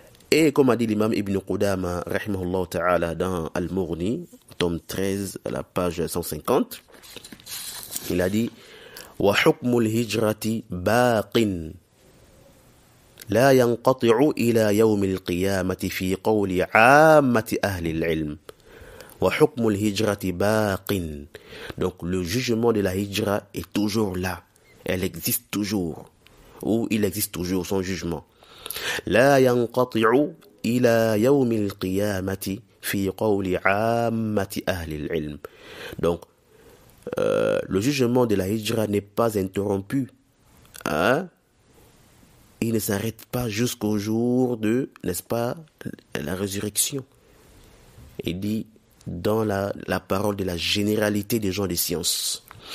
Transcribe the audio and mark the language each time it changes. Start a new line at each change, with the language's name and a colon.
French: Et comme a dit l'imam Ibn Qudama, rahimahullah ta'ala, dans Al-Mughni, tome 13, à la page 150, il a dit وحكم الهجرة باق لا ينقطع إلى يوم القيامة في قول عامة أهل العلم وحكم الهجرة باق. Donc le jugement de la hijra est toujours là, elle existe toujours, ou il existe toujours son jugement.
Arabic: لا ينقطع إلى يوم القيامة في قول عامة أهل العلم.
French: Donc le jugement de la hijra n'est pas interrompu, hein? Il ne s'arrête pas jusqu'au jour de, n'est-ce pas, la résurrection. Il dit dans la parole de la généralité des gens des sciences.